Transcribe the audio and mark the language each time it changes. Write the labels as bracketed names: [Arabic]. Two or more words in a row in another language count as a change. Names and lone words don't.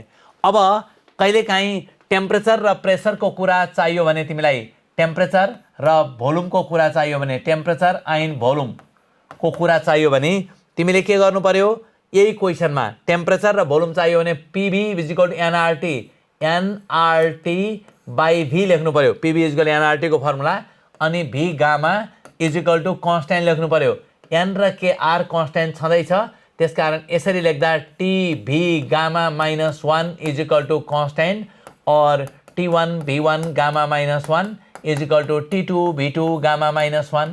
[Nepali] अब कहिलेकाहीँ टेम्परेचर र प्रेसरको कुरा चाहियो भने तिमीलाई, टेम्परेचर र भोल्युमको कुरा चाहियो भने, [English] temperature and volume को [Nepali] कुरा चाहियो भने तिमीले के गर्नु पर्यो? यही क्वेसनमा टेम्परेचर र भोल्युम चाहियो भने PV = nRT/V लेख्नु पर्यो। PV = nRT को फर्मुला। अनि V गामा = कन्स्ट्यान्ट लेख्नु पर्यो। n र k r कन्स्ट्यान्ट छँदैछ, त्यसकारण यसरी लेख्दा TV गामा -1 = कन्स्ट्यान्ट और T1 V1 गामा -1 = T2 V2 गामा -1।